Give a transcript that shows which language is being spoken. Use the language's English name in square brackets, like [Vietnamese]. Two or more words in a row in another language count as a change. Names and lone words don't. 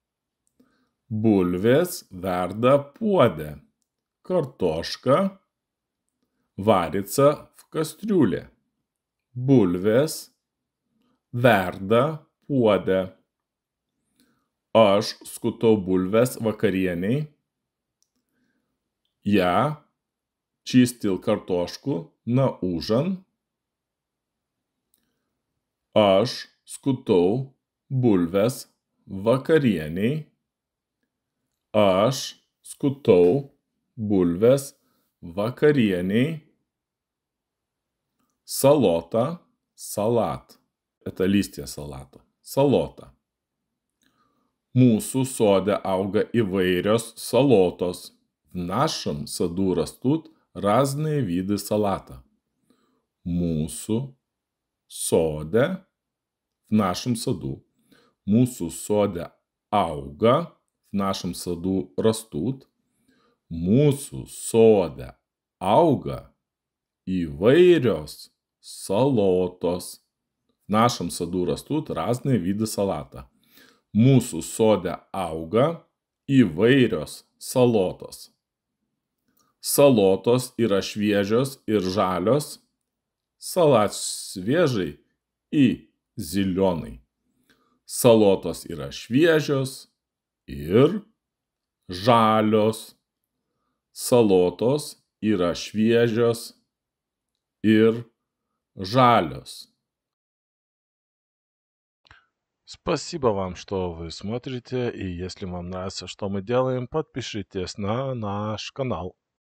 [Lithuanian] Bulvės verda puode. [Russian] Kartoška varится в кастрюле. [Lithuanian] Bulvės verda puode. Aš skutau bulves vakarieniai. [Russian] Я чистил картошку на ужин. [Lithuanian] Aš skutau bulves vakarieniai. Aš skutau bulves vakarieniai. [Russian] Салота, салат. Это листья салата. Салота. [Lithuanian] Mūsų sode auga įvairios salotos. [Russian] В нашем саду растут разные виды салата. [Lithuanian] Mūsų sode, [Russian] в нашем саду. [Lithuanian] Mūsų sode auga, [Russian] в нашем саду растут. [Lithuanian] Mūsų sode auga įvairios salotos. [Russian] В нашем саду растут разные виды салата. [Lithuanian] Mūsų sode auga įvairios salotos. Salotos yra šviežios ir žalios. [Russian] Салат свежий и зеленый. [Lithuanian] Salotos yra šviežios ir žalios. Salotos yra šviežios ir žalios. [Russian] Спасибо вам, что вы смотрите, и если вам нравится, что мы делаем, подпишитесь на наш канал.